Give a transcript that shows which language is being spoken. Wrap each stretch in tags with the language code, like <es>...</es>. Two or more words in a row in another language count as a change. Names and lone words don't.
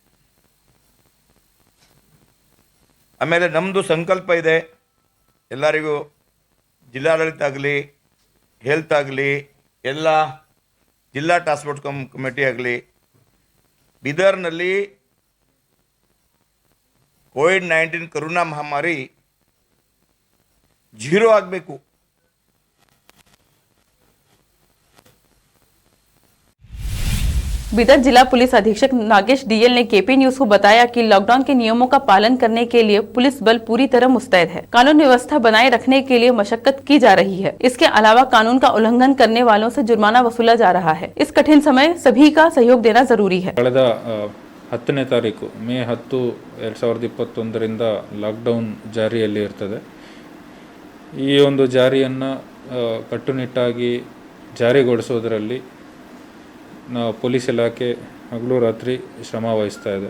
<kn>ಆಮೇಲೆ ನಮ್ಮದು ಸಂಕಲ್ಪ ಇದೆ, ಎಲ್ಲರಿಗೂ ಜಿಲ್ಲಾಡಳಿತ ಆಗಲಿ, ಹೆಲ್ತ್ ಆಗಲಿ, ಎಲ್ಲ ಜಿಲ್ಲಾ</kn> <en>task force committee</en> <kn>ಆಗಲಿ, ಬೀದರ್ನಲ್ಲಿ ಕೋವಿಡ್-19 ಕೊರೋನಾ ಮಹಾಮಾರಿ जीरो ಆಗಬೇಕು.</kn> <hi>बीदर जिला पुलिस अधीक्षक नागेश डीएल ने केपी न्यूज को बताया कि लॉकडाउन के नियमों का पालन करने के लिए पुलिस बल पूरी तरह मुस्तैद है। कानून व्यवस्था बनाए रखने के लिए मशक्कत की जा रही है। इसके अलावा कानून का उल्लंघन करने वालों से जुर्माना वसूला जा रहा है। इस कठिन समय सभी का सहयोग देना जरूरी है।</hi> <kn>10ನೇ ತಾರೀಕು ಮೇ 10, 2021 ಲಾಕ್ಡೌನ್ ಜಾರಿಯಲ್ಲಿ ಇರ್ತದೆ. ಈ ಒಂದು ಜಾರಿಯನ್ನು ಕಟ್ಟುನಿಟ್ಟಾಗಿ ಜಾರಿಗೊಳಿಸೋದರಲ್ಲಿ ಪೊಲೀಸ್ ಇಲಾಖೆ ಹಗಲು ರಾತ್ರಿ ಶ್ರಮ ವಹಿಸ್ತಾ ಇದೆ.</kn>